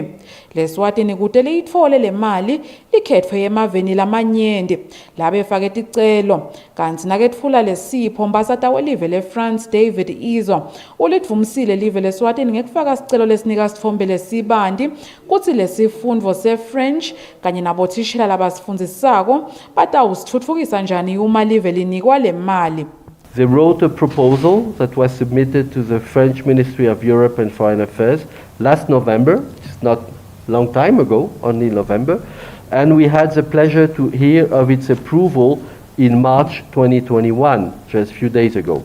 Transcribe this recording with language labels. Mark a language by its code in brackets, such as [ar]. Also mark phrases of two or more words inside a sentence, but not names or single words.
[ss] LeSwatini kude liyithole le mali likhethwe emaveni lamanyenti labe fake ticelo kanti naketfula lesipho mbasata welive leFrance David Izzo ulitvumisile live leSwatini ngekufaka sicelo lesinika sitfombe lesibanti kutsi lesifundvo seFrench kanye nabothishela labasifundzisako batawusitfutfukisa njani uma live linikwa le mali. [en] They wrote a proposal that was submitted to the French Ministry of Europe and Foreign Affairs last November. It's not a long time ago, only November. And we had the pleasure to hear of its approval in March 2021, just a few days ago.